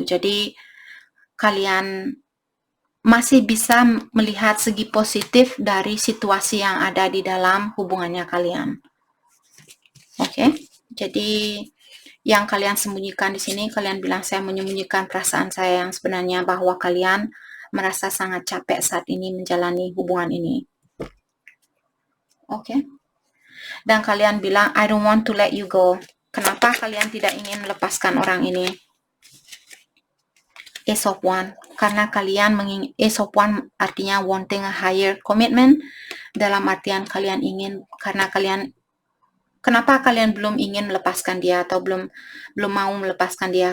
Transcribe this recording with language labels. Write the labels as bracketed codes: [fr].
[id] Jadi kalian masih bisa melihat segi positif dari situasi yang ada di dalam hubungannya kalian. Oke, jadi yang kalian sembunyikan di sini, kalian bilang saya menyembunyikan perasaan saya yang sebenarnya, bahwa kalian merasa sangat capek saat ini menjalani hubungan ini. Oke, dan kalian bilang [en] I don't want to let you go. [id] Kenapa kalian tidak ingin melepaskan orang ini? Ace of Wands, karena kalian Ace of Wands artinya [en] wanting a higher commitment, [id] dalam artian kalian ingin, karena kalian, kenapa kalian belum ingin melepaskan dia atau belum mau melepaskan dia?